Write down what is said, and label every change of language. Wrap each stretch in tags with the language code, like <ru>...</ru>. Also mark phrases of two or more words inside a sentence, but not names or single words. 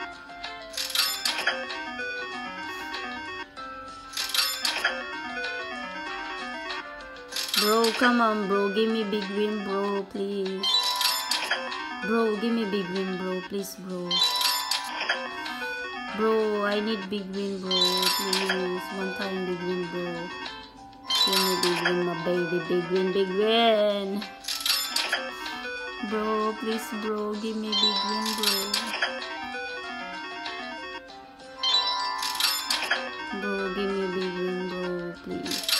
<en>Bro, come on, bro. Give me big win, bro, please. Bro, give me big win, bro. Please, bro. Bro, I need big win, bro. Please. One time big win, bro. Give me big win, my baby. Big win, big win. Bro, please, bro. Give me big win, bro. Bro, give me big win, bro. Please.</en>